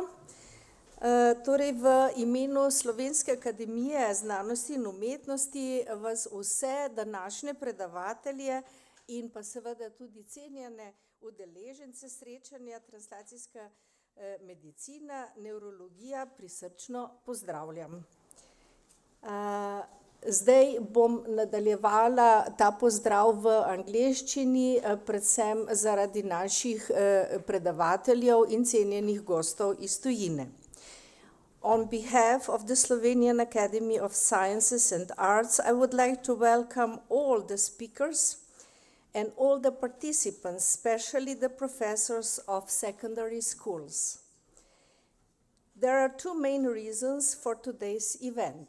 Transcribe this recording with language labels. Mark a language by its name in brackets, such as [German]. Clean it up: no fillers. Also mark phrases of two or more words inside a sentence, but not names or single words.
[Slovenian] Torej v imenu Slovenske akademije znanosti in umetnosti vas vse današnje predavatelje in pa seveda tudi cenjene udeležence srečanja Translacijska medicina, Nevrologija prisrčno pozdravljam. Zdaj bom nadaljevala ta pozdrav v angleščini, predvsem zaradi naših predavateljev in cenjenih gostov iz tujine. [English] On behalf of the Slovenian Academy of Sciences and Arts, I would like to welcome all the speakers and all the participants, especially the professors of secondary schools. There are two main reasons for today's event.